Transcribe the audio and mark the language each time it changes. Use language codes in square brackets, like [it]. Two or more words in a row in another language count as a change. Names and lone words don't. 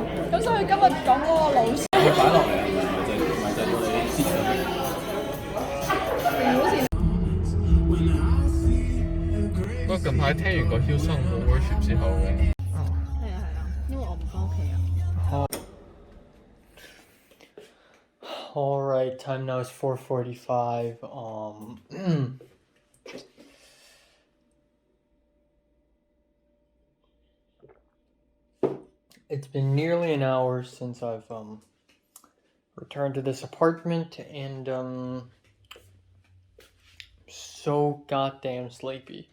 [yue] 咁所以今日講嗰個老師，佢擺落嚟啊，唔係就到你切上去。好似不過近排聽完個 Hillsong Worship 之後咧，係啊，因為我唔翻屋企啊。 [en] All right, time now is 4:45. It's been nearly an hour since I've returned to this apartment, and so goddamn sleepy.